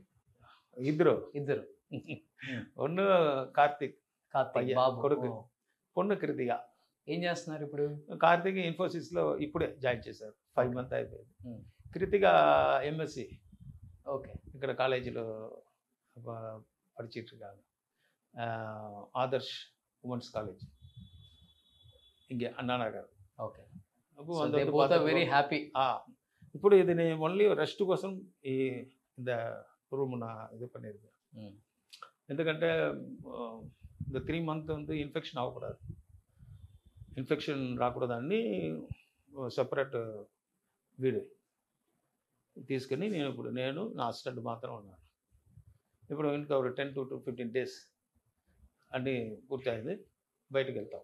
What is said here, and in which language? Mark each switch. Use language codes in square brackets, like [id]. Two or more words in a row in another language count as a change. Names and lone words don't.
[te] ఇద్దరు. ఒన్ను కార్తీక్ కొడుకు, పొన్ను కృతిక. ఏం చేస్తున్నారు ఇప్పుడు? కార్తీక్ ఇన్ఫోసిస్లో ఇప్పుడే జాయిన్ చేశారు, 5 months అయిపోయింది. కృతిక ఎంఎస్సి ఓకే ఇక్కడ కాలేజీలో [ta] படிச்சிட்டு இருக்காங்க. ஆதர்ஷ் உமன்ஸ் காலேஜ் இங்கே அண்ணா நகர். [en] Okay. So they both are very happy. [te] ఇప్పుడు ఇది నేను [en] only rest [te] కోసం ఈ [ta] இந்த ரூம் நான் இது பண்ணியிருக்கேன். ఎందుకంటే இந்த 3 month வந்து இன்ஃபெக்ஷன் ஆகக்கூடாது, [te] ఇన్ఫెక్షన్ రాకూడదని సెపరేట్ వీడు తీసుకొని నేను నా అసిస్టెంట్ మాత్రం ఉన్నాను. ఇప్పుడు ఇంకా ఒక 10 to 15 days అన్నీ పూర్తయింది, బయటకు వెళ్తాం.